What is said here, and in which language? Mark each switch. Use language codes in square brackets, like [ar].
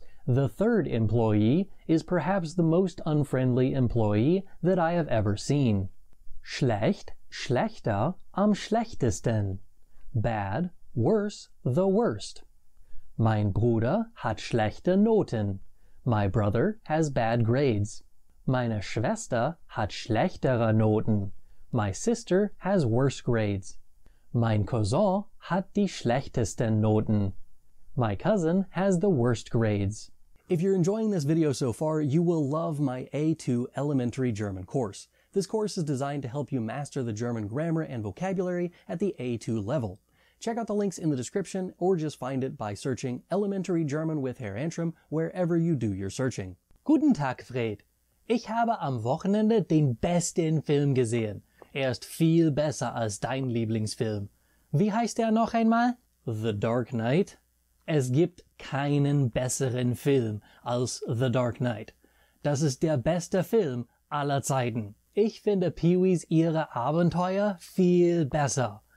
[en] The third employee is perhaps the most unfriendly employee that I have ever seen. [de] Schlecht, schlechter, am schlechtesten. [en] Bad, worse, the worst. [de] Mein Bruder hat schlechte Noten. [en] My brother has bad grades. [de] Meine Schwester hat schlechtere Noten. [en] My sister has worse grades. [de] Mein Cousin hat die schlechtesten Noten. [en] My cousin has the worst grades. If you're enjoying this video so far, you will love my A2 Elementary German course. This course is designed to help you master the German grammar and vocabulary at the A2 level. Check out the links in the description or just find it by searching Elementary German with Herr Antrim wherever you do your searching. [de] Guten Tag, Fred. Ich habe am Wochenende den besten Film gesehen. Er ist viel besser als dein Lieblingsfilm. Wie heißt er noch einmal? The Dark Knight. Es gibt keinen besseren Film als The Dark Knight. Das ist der beste Film aller Zeiten. Ich finde Pee-wees ihre Abenteuer viel besser.